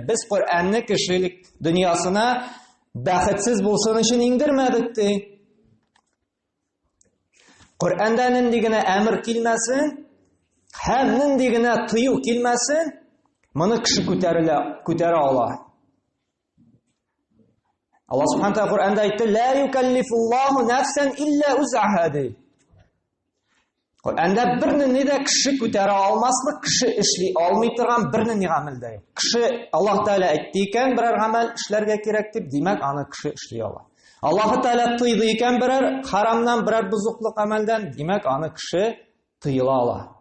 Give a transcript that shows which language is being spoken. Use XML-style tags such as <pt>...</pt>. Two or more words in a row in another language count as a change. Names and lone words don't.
<tt>Без Куръанны кешелек дөньясына бәхетсез булсын өчен иңдермәдек ди. Куръанда нинди генә әмер килмәсен, һәм нинди генә тыю килмәсен, моны кеше күтәрә ала. Аллаһ Субханаһу Тәала Куръанда әйтте:</tt> <ar>"لا يكلف الله نفسا إلا وسعها" ди.</ar> <tt>Куръанда бернинди дә кеше күтәрә алмаслык, кеше эшли алмый торган бернинди гамәл дә юк. Кеше Аллаһ Тәала әйтте икән, берәр гамәл эшләргә кирәк дип, димәк, аны кеше эшли ала. Аллаһ Тәала тыйды икән берәр харамнан, берәр бузыклык гамәлдән, димәк, аны кеше тыйыла ала.</tt>